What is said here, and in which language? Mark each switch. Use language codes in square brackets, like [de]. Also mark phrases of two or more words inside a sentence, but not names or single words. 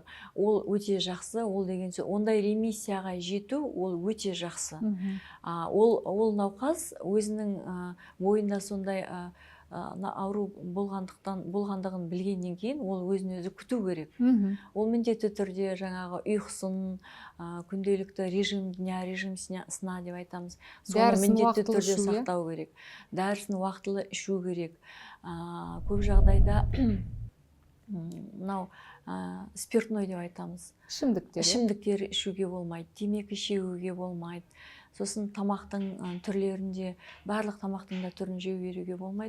[kk] Ол өте жақсы, ол деген сөз. Ондай ремиссияға жету, ол өте жақсы. Ол науқас өзінің бойында сондай ауру болғандығын білгеннен кейін ол өзін өзі күту керек. Ол міндетті түрде жаңағы ұйқысын, күнделікті [ru] режим дня, режим сна [kk] деп айтамыз. Соны міндетті түрде сақтау керек. Дәрісін уақытылы ішу керек. Көп жағдайда мынау спиртной деп айтамыз. Ішімдіктер ішуге болмайды, темекі шегуге болмайды. Сосын тамақтың түрлерінде, барлық тамақтың да түрін жеу беруге болмайды.